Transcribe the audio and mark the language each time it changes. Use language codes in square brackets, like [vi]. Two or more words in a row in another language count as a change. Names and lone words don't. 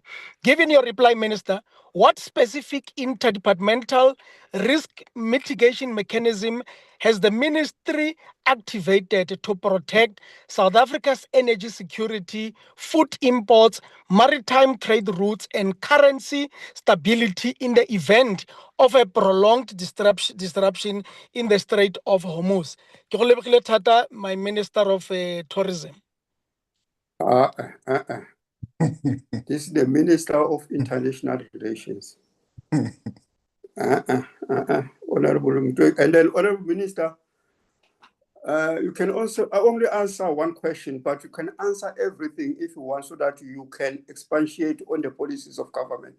[en] Given your reply, Minister, what specific interdepartmental risk mitigation mechanism has the ministry activated to protect South Africa's energy security, food imports, maritime trade routes, and currency stability in the event of a prolonged disruption in the Strait of Hormuz? [tn] Ke go lebogile thata, [en] my Minister of Tourism. This is the Minister of International Relations. Honorable Mtwek. And then, Honorable Minister, you can also only answer one question, but you can answer everything if you want so that you can expatiate on the policies of government.